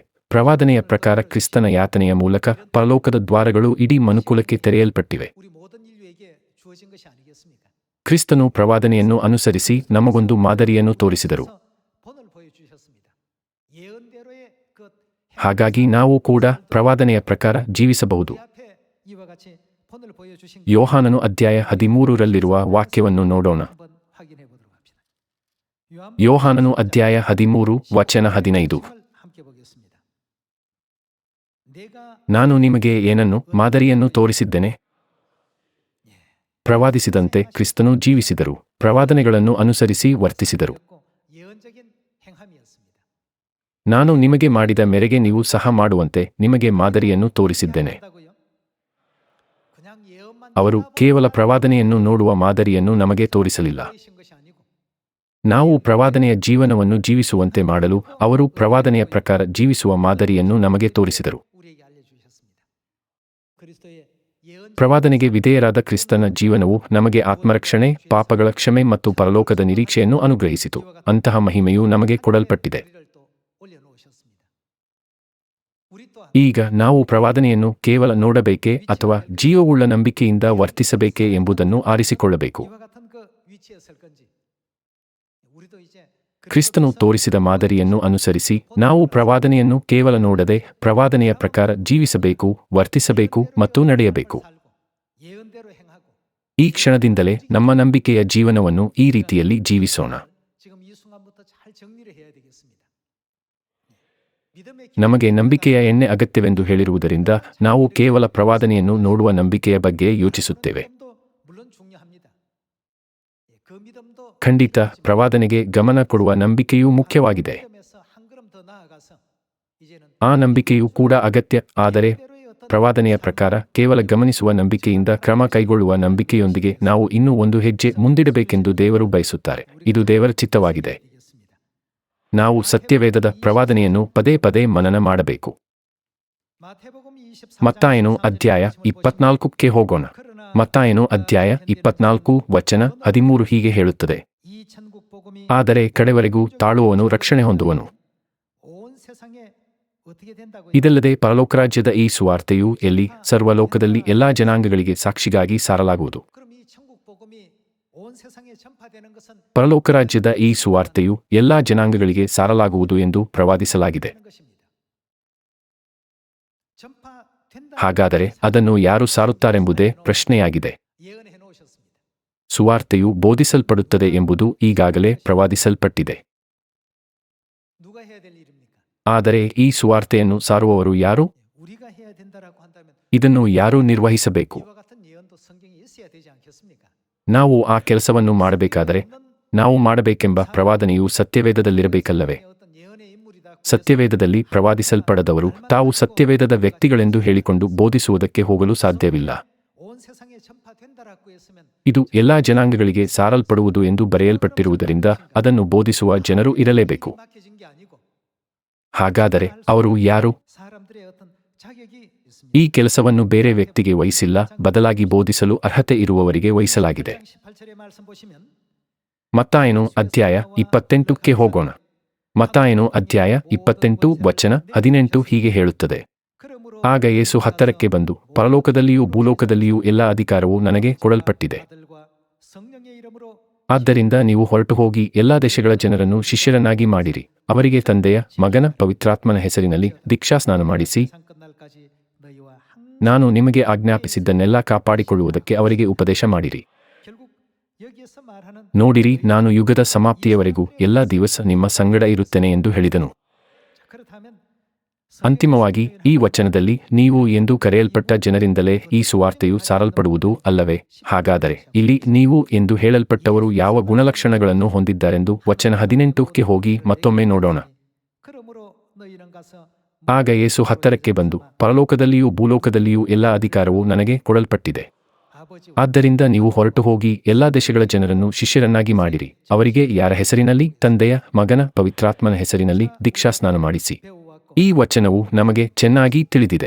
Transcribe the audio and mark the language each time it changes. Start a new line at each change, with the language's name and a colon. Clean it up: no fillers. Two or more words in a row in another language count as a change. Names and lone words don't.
Kannada: ಪ್ರವಾದನೆಯ ಪ್ರಕಾರ ಕ್ರಿಸ್ತನ ಯಾತನೆಯ ಮೂಲಕ ಪರಲೋಕದ ದ್ವಾರಗಳು ಇಡೀ ಮನುಕುಲಕ್ಕೆ ತೆರೆಯಲ್ಪಟ್ಟಿವೆ. ಕ್ರಿಸ್ತನು ಪ್ರವಾದನೆಯನ್ನು ಅನುಸರಿಸಿ ನಮಗೊಂದು ಮಾದರಿಯನ್ನು ತೋರಿಸಿದರು. ಹಾಗಾಗಿ ನಾವು ಕೂಡ ಪ್ರವಾದನೆಯ ಪ್ರಕಾರ ಜೀವಿಸಬಹುದು.
Korean: 이 앞에 이와 같이 본을 보여주신
Kannada: ಯೋಹಾನನು ಅಧ್ಯಾಯ 13ರಲ್ಲಿರುವ ವಾಕ್ಯವನ್ನು ನೋಡೋಣ.
Korean: 한번 확인해 보도록 합시다.
Kannada: ಯೋಹಾನನು ಅಧ್ಯಾಯ 13 ವಚನ 15.
Korean: 함께 보겠습니다. 내가
Kannada: ನಾನು ನಿಮಗೆ ಏನನ್ನು ಮಾದರಿಯನ್ನು ತೋರಿಸಿದ್ದೇನೆ? ಪ್ರವಾದಿಸಿದಂತೆ ಕ್ರಿಸ್ತನು ಜೀವಿಸಿದರು, ಪ್ರವಾದನೆಗಳನ್ನು ಅನುಸರಿಸಿ ವರ್ತಿಸಿದರು.
Korean: 예언적인 행함이었습니다.
Kannada: ನಾನು ನಿಮಗೆ ಮಾಡಿದ ಮೇರೆಗೆ ನೀವು ಸಹ ಮಾಡುವಂತೆ ನಿಮಗೆ ಮಾದರಿಯನ್ನು ತೋರಿಸಿದ್ದೇನೆ.
Korean: 그냥 예언만
Kannada: ಅವರು ಕೇವಲ ಪ್ರವಾದನೆಯನ್ನು ನೋಡುವ ಮಾದರಿಯನ್ನು ನಮಗೆ ತೋರಿಸಲಿಲ್ಲ.
Korean: 보이신 것이 아니고
Kannada: ನಾವು ಪ್ರವಾದನೆಯ ಜೀವನವನ್ನು ಜೀವಿಸುವಂತೆ ಮಾಡಲು ಅವರು ಪ್ರವಾದನೆಯ ಪ್ರಕಾರ ಜೀವಿಸುವ ಮಾದರಿಯನ್ನು ನಮಗೆ ತೋರಿಸಿದರು.
Korean: 우리에게 알려주셨습니다. 그리스도의 예언
Kannada: ಪ್ರವಾದನೆಗೆ ವಿಧೇಯರಾದ ಕ್ರಿಸ್ತನ ಜೀವನವು ನಮಗೆ ಆತ್ಮರಕ್ಷಣೆ, ಪಾಪಗಳ ಕ್ಷಮೆ ಮತ್ತು ಪರಲೋಕದ ನಿರೀಕ್ಷೆಯನ್ನು ಅನುಗ್ರಹಿಸಿತು. ಅಂತಹ ಮಹಿಮೆಯು ನಮಗೆ ಕೊಡಲ್ಪಟ್ಟಿದೆ.
Korean: 우리를 또 올려놓으셨습니다. 우리 또한
Kannada: ಈಗ ನಾವು ಪ್ರವಾದನೆಯನ್ನು ಕೇವಲ ನೋಡಬೇಕೇ ಅಥವಾ ಜೀವವುಳ್ಳ ನಂಬಿಕೆಯಿಂದ ವರ್ತಿಸಬೇಕೇ ಎಂಬುದನ್ನು ಆರಿಸಿಕೊಳ್ಳಬೇಕು.
Korean: 이와 같은 그 위치에 설 건지 우리도 이제
Kannada: ಕ್ರಿಸ್ತನು ತೋರಿಸಿದ ಮಾದರಿಯನ್ನು ಅನುಸರಿಸಿ ನಾವು ಪ್ರವಾದನೆಯನ್ನು ಕೇವಲ ನೋಡದೆ ಪ್ರವಾದನೆಯ ಪ್ರಕಾರ ಜೀವಿಸಬೇಕು, ವರ್ತಿಸಬೇಕು ಮತ್ತು ನಡೆಯಬೇಕು.
Korean: 예언대로 행하고
Kannada: ಈ ಕ್ಷಣದಿಂದಲೇ ನಮ್ಮ ನಂಬಿಕೆಯ ಜೀವನವನ್ನು ಈ ರೀತಿಯಲ್ಲಿ ಜೀವಿಸೋಣ.
Korean: 지금 이 순간부터 잘 정리를 해야 되겠습니다. 믿음의
Kannada: ನಮಗೆ ನಂಬಿಕೆಯ ಎಣ್ಣೆ ಅಗತ್ಯವೆಂದು ಹೇಳಿರುವುದರಿಂದ ನಾವು ಕೇವಲ ಪ್ರವಾದನೆಯನ್ನು ನೋಡುವ ನಂಬಿಕೆಯ ಬಗ್ಗೆ ಯೋಚಿಸುತ್ತೇವೆ.
Korean: 믿음도 물론 중요합니다. 그 믿음도
Kannada: ಖಂಡಿತ ಪ್ರವಾದನೆಗೆ ಗಮನ ಕೊಡುವ ನಂಬಿಕೆಯೂ ಮುಖ್ಯವಾಗಿದೆ.
Korean: 믿음에서 한 걸음 더 나아가서 이제는
Kannada: ಆ ನಂಬಿಕೆಯೂ ಕೂಡ ಅಗತ್ಯ. ಆದರೆ
Korean: 때로의 어떤
Kannada: ಪ್ರವಾದನೆಯ ಪ್ರಕಾರ ಕೇವಲ ಗಮನಿಸುವ ನಂಬಿಕೆಯಿಂದ ಕ್ರಮ ಕೈಗೊಳ್ಳುವ ನಂಬಿಕೆಯೊಂದಿಗೆ ನಾವು ಇನ್ನೂ ಒಂದು ಹೆಜ್ಜೆ ಮುಂದಿಡಬೇಕೆಂದು ದೇವರು ಬಯಸುತ್ತಾರೆ. ಇದು ದೇವರ ಚಿತ್ತವಾಗಿದೆ.
Korean: 되겠습니다.
Kannada: ನಾವು ಸತ್ಯವೇದದ ಪ್ರವಾದನೆಯನ್ನು ಪದೇ ಪದೇ ಮನನ ಮಾಡಬೇಕು.
Korean: 마태복음 24장
Kannada: ಮತ್ತಾಯನು ಅಧ್ಯಾಯ 24ಕ್ಕೆ ಹೋಗೋಣ.
Korean: 그러나
Kannada: ಮತ್ತಾಯನು ಅಧ್ಯಾಯ 24 ವಚನ 13 ಹೀಗೆ ಹೇಳುತ್ತದೆ.
Korean: 이 천국 복음이
Kannada: ಆದರೆ ಕಡೆವರೆಗೂ ತಾಳುವವನು ರಕ್ಷಣೆ ಹೊಂದುವನು.
Korean: 온 세상에 어떻게 된다고
Kannada: ಇದಲ್ಲದೆ ಪರಲೋಕರಾಜ್ಯದ ಈ ಸುವಾರ್ತೆಯು ಎಲ್ಲಿ ಸರ್ವಲೋಕದಲ್ಲಿ ಎಲ್ಲಾ ಜನಾಂಗಗಳಿಗೆ ಸಾಕ್ಷಿಗಾಗಿ ಸಾರಲಾಗುವುದು.
Korean: 그럼 이 천국 복음이 온 세상에 전파되는 것은
Kannada: ಪರಲೋಕರಾಜ್ಯದ ಈ ಸುವಾರ್ತೆಯು ಎಲ್ಲಾ ಜನಾಂಗಗಳಿಗೆ ಸಾರಲಾಗುವುದು ಎಂದು ಪ್ರವಾದಿಸಲಾಗಿದೆ.
Korean: 하는 것입니다. 전파된다.
Kannada: ಹಾಗಾದರೆ ಅದನ್ನು ಯಾರು ಸಾರುತ್ತಾರೆಂಬುದೇ ಪ್ರಶ್ನೆಯಾಗಿದೆ.
Korean: 예언해 놓으셨습니다.
Kannada: ಸುವಾರ್ತೆಯು ಬೋಧಿಸಲ್ಪಡುತ್ತದೆ ಎಂಬುದು ಈಗಾಗಲೇ ಪ್ರವಾದಿಸಲ್ಪಟ್ಟಿದೆ.
Korean: 누가 해야 될 일입니까?
Kannada: ಆದರೆ ಈ ಸುವಾರ್ತೆಯನ್ನು ಸಾರುವವರು ಯಾರು?
Korean: 우리가 해야 된다라고 한다면
Kannada: ಇದನ್ನು ಯಾರು ನಿರ್ವಹಿಸಬೇಕು?
Korean: 이와 같은 예언도 성경에 있어야 되지 않겠습니까?
Kannada: ನಾವು ಆ ಕೆಲಸವನ್ನು ಮಾಡಬೇಕಾದರೆ ನಾವು ಮಾಡಬೇಕೆಂಬ ಪ್ರವಾದನೆಯು ಸತ್ಯವೇದದಲ್ಲಿರಬೇಕಲ್ಲವೇ?
Korean: 어떤 예언의 인물이다.
Kannada: ಸತ್ಯವೇದದಲ್ಲಿ ಪ್ರವಾದಿಸಲ್ಪಡದವರು ತಾವು ಸತ್ಯವೇದದ ವ್ಯಕ್ತಿಗಳೆಂದು ಹೇಳಿಕೊಂಡು ಬೋಧಿಸುವುದಕ್ಕೆ ಹೋಗಲು ಸಾಧ್ಯವಿಲ್ಲ.
Korean: 온 세상에 전파된다라고 했으면
Kannada: ಇದು ಎಲ್ಲಾ ಜನಾಂಗಗಳಿಗೆ ಸಾರಲ್ಪಡುವುದು ಎಂದು ಬರೆಯಲ್ಪಟ್ಟಿರುವುದರಿಂದ ಅದನ್ನು ಬೋಧಿಸುವ ಜನರು ಇರಲೇಬೇಕು.
Korean: 맡겨진 게 아니고
Kannada: ಹಾಗಾದರೆ ಅವರು ಯಾರು?
Korean: 사람들의 어떤 자격이 있습니다.
Kannada: ಈ ಕೆಲಸವನ್ನು ಬೇರೆ ವ್ಯಕ್ತಿಗೆ ವಹಿಸಿಲ್ಲ, ಬದಲಾಗಿ ಬೋಧಿಸಲು ಅರ್ಹತೆ ಇರುವವರಿಗೆ ವಹಿಸಲಾಗಿದೆ.
Korean: 18절의 말씀 보시면
Kannada: ಮತ್ತಾಯನು ಅಧ್ಯಾಯ 28ಕ್ಕೆ ಹೋಗೋಣ. ಮತ್ತಾಯನು ಅಧ್ಯಾಯ 28 ವಚನ 18 ಹೀಗೆ ಹೇಳುತ್ತದೆ.
Korean: 그러므로
Kannada: ಆಗ ಯೇಸು ಹತ್ತರಕ್ಕೆ ಬಂದು, ಪರಲೋಕದಲ್ಲಿಯೂ ಭೂಲೋಕದಲ್ಲಿಯೂ ಎಲ್ಲ ಅಧಿಕಾರವು ನನಗೆ ಕೊಡಲ್ಪಟ್ಟಿದೆ.
Korean: 아들과 성령의 이름으로
Kannada: ಆದ್ದರಿಂದ ನೀವು ಹೊರಟು ಹೋಗಿ ಎಲ್ಲಾ ದೇಶಗಳ ಜನರನ್ನು ಶಿಷ್ಯರನ್ನಾಗಿ ಮಾಡಿರಿ. ಅವರಿಗೆ ತಂದೆಯ, ಮಗನ, ಪವಿತ್ರಾತ್ಮನ ಹೆಸರಿನಲ್ಲಿ ದೀಕ್ಷಾಸ್ನಾನ ಮಾಡಿಸಿ,
Korean: 세상 끝날까지 너희와 항상
Kannada: ನಾನು ನಿಮಗೆ ಆಜ್ಞಾಪಿಸಿದ್ದನ್ನೆಲ್ಲ ಕಾಪಾಡಿಕೊಳ್ಳುವುದಕ್ಕೆ ಅವರಿಗೆ ಉಪದೇಶ ಮಾಡಿರಿ.
Korean: 결국 여기에서 말하는
Kannada: ನೋಡಿರಿ, ನಾನು ಯುಗದ ಸಮಾಪ್ತಿಯವರೆಗೂ ಎಲ್ಲ ದಿವಸ ನಿಮ್ಮ ಸಂಗಡ ಇರುತ್ತೇನೆ ಎಂದು ಹೇಳಿದನು.
Korean: 그렇다면
Kannada: ಅಂತಿಮವಾಗಿ ಈ ವಚನದಲ್ಲಿ ನೀವು ಎಂದು ಕರೆಯಲ್ಪಟ್ಟ ಜನರಿಂದಲೇ ಈ ಸುವಾರ್ತೆಯು ಸಾರಲ್ಪಡುವುದು ಅಲ್ಲವೇ? ಹಾಗಾದರೆ ಇಲ್ಲಿ ನೀವು ಎಂದು ಹೇಳಲ್ಪಟ್ಟವರು ಯಾವ ಗುಣಲಕ್ಷಣಗಳನ್ನು ಹೊಂದಿದ್ದಾರೆಂದು ವಚನ 18ಕ್ಕೆ ಹೋಗಿ ಮತ್ತೊಮ್ಮೆ ನೋಡೋಣ.
Korean: 그러므로 너희는 가서
Kannada: ಆಗ ಯೇಸು ಹತ್ತರಕ್ಕೆ ಬಂದು, ಪರಲೋಕದಲ್ಲಿಯೂ ಭೂಲೋಕದಲ್ಲಿಯೂ ಎಲ್ಲ ಅಧಿಕಾರವು ನನಗೆ ಕೊಡಲ್ಪಟ್ಟಿದೆ.
Korean: 아버지와
Kannada: ಆದ್ದರಿಂದ ನೀವು ಹೊರಟು ಹೋಗಿ ಎಲ್ಲಾ ದೇಶಗಳ ಜನರನ್ನು ಶಿಷ್ಯರನ್ನಾಗಿ ಮಾಡಿರಿ. ಅವರಿಗೆ ಯಾರ ಹೆಸರಿನಲ್ಲಿ? ತಂದೆಯ, ಮಗನ, ಪವಿತ್ರಾತ್ಮನ ಹೆಸರಿನಲ್ಲಿ ದೀಕ್ಷಾಸ್ನಾನ ಮಾಡಿಸಿ.
Korean: 배우왔고
Kannada: ಈ ವಚನವು ನಮಗೆ ಚೆನ್ನಾಗಿ ತಿಳಿದಿದೆ.